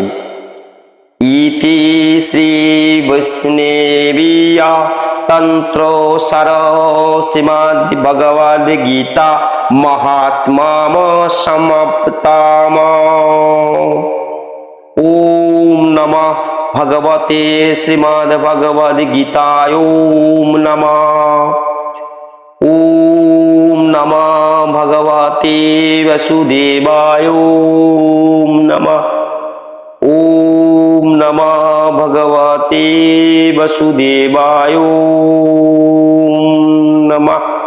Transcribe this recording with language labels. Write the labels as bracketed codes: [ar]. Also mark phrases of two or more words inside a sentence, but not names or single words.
[sa] ইতি শ্রী বৈষ্ণবীয়া তন্ত্র সার শ্রীমদ্ ভগবদ গীতা মহাত্ম্যম সমাপ্তম। ওম নমঃ ভগবতে শ্রীমদ্ ভগবদ গীতায়। ওম নমঃ। ওম নমঃ ভগবতে বাসুদেবায়। ওম নমঃ। ওম নমঃ ভগবতে বাসুদেবায়। ওম নমঃ।